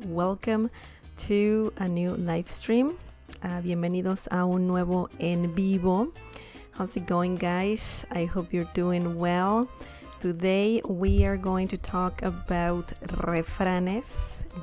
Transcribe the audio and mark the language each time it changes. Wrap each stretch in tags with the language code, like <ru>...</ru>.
<en>Welcome to a new live stream.</en> <es>Bienvenidos a un nuevo en vivo.</es> <en>How's it going, guys? I hope you're doing well. Today we are going to talk about refranes.</en>